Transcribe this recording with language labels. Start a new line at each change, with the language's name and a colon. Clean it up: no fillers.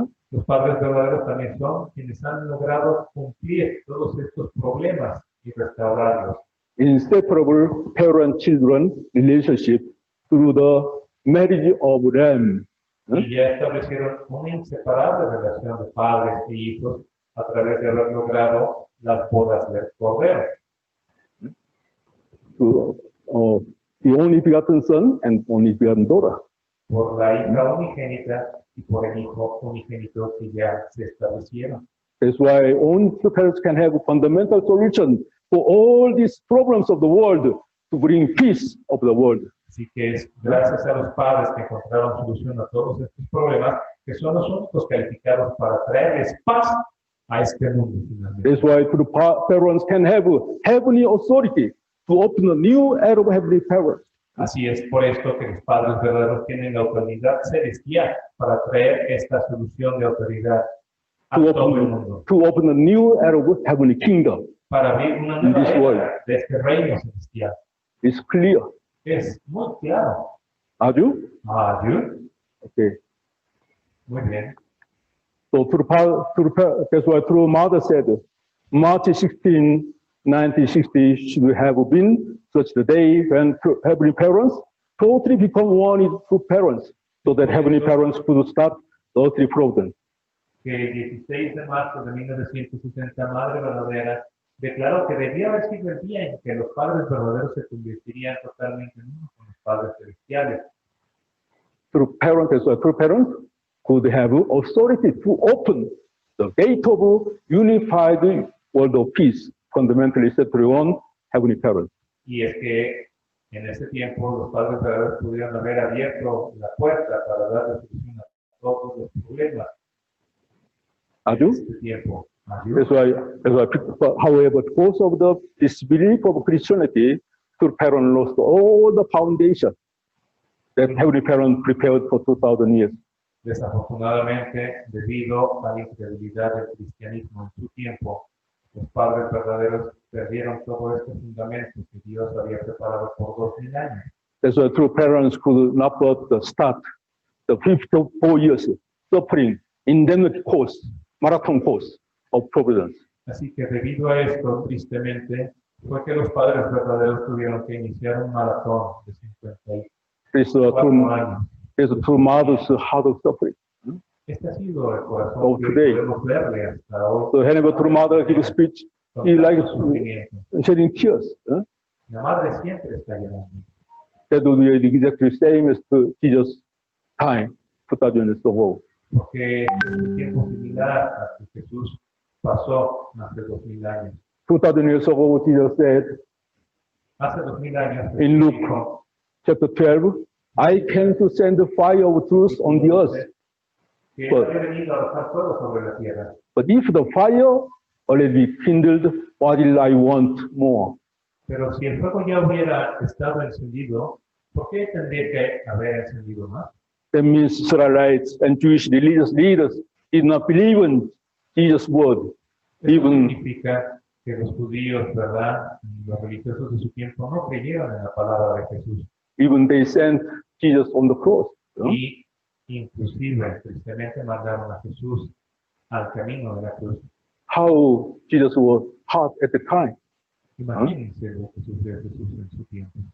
Spanish: Los padres verdaderos también son quienes han logrado cumplir todos estos problemas y restaurarlos.
English: Inseparable parent-children relationship through the marriage of them.
Spanish: Y ya establecieron una inseparable relación de padres e hijos a través de haber logrado las bodas del Cordero.
English: The only begotten son and only begotten daughter.
Spanish: Por la hija unigénita y por el hijo unigénito que ya se establecieron.
English: That's why only true parents can have a fundamental solution for all these problems of the world to bring peace of the world.
Spanish: Así que es gracias a los padres que encontraron solución a todos estos problemas que son los únicos calificados para traerles paz a este mundo finalmente.
English: That's why true parents can have heavenly authority to open a new era of heavenly power.
Spanish: Así es por esto que los padres verdaderos tienen la autoridad celestial para traer esta solución de autoridad a todo el mundo.
English: To open a new era of heavenly kingdom.
Spanish: Para abrir una nueva era de este reino celestial.
English: It's clear.
Spanish: Es muy claro.
English: Are you? Okay.
Spanish: Muy bien.
English: So that's why true mother said, March 16, 1960 should have been such the day when heavenly parents totally become one with true parents, so that heavenly parents could start the earthly providence.
Spanish: Que el 16 de marzo de 1960, Madre Verdadera declaró que debía haber sido el día en que los padres verdaderos se convertirían totalmente en uno con los padres celestiales.
English: True parents could have authority to open the gate of unified world of peace, fundamentally centered on heavenly parents.
Spanish: Y es que en ese tiempo los padres verdaderos pudieron haber abierto la puerta para dar solución a todos los problemas. En este tiempo.
English: That's why, however, because of the disbelief of Christianity, true parents lost all the foundation that heavenly parents prepared for 2,000 years.
Spanish: Desafortunadamente, debido a la incredulidad del cristianismo en su tiempo, los padres verdaderos perdieron todo este fundamento que Dios había preparado por 2,000 años.
English: That's why true parents could not start the 54 years suffering indemnity course, marathon course of providence.
Spanish: Así que debido a esto, tristemente, fue que los padres verdaderos tuvieron que iniciar un maratón de 54 años.
English: It's a true mother's heart of suffering.
Spanish: Este ha sido el corazón que podemos verle hasta hoy.
English: So whenever true mother gives speech, he likes shedding tears.
Spanish: La madre siempre está llorando.
English: That would be exactly the same as Jesus' time, 2,000 years ago.
Spanish: Porque es un tiempo similar a que Jesús pasó hace 2,000 años.
English: 2,000 years ago, Jesus said,
Spanish: Hace 2,000 años,
English: in Luke chapter 12, I came to send the fire of truth on the earth.
Spanish: Que él había venido a arrojar fuego sobre la tierra.
English: But if the fire already kindled, what will I want more?
Spanish: Pero si el fuego ya hubiera estado encendido, ¿Por qué tendría que haber encendido más?
English: That means Israelites and Jewish religious leaders did not believe in Jesus' word.
Spanish: Eso
English: Even,
Spanish: significa que los judíos, ¿verdad? Los religiosos de su tiempo no creyeron en la palabra de Jesús.
English: even they sent Jesus on the cross.
Spanish: Y inclusive, tristemente, mandaron a Jesús al camino de la cruz.
English: How Jesus was hot at the time.
Spanish: Imagínense lo que sufrió Jesús en su tiempo.